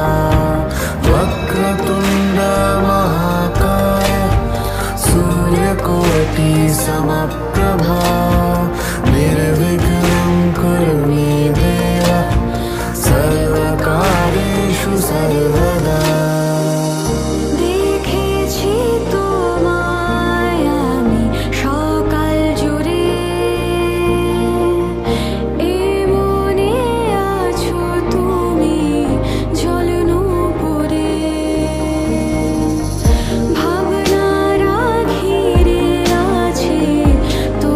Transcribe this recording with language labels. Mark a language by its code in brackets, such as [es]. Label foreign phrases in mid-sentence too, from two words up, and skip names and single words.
[sa] वक्रतुण्ड महाकाय, सूर्यकोटि समप्रभा, निर्विघ्नं कुरु मे देव, सर्वकार्येषु सर्वदा। [bn] দেখেছি তোমায় আমি সকাল জুড়ে, এ মনে আছো তুমি জ্বলন পড়ে, ভাবনারা ঘিরে আছে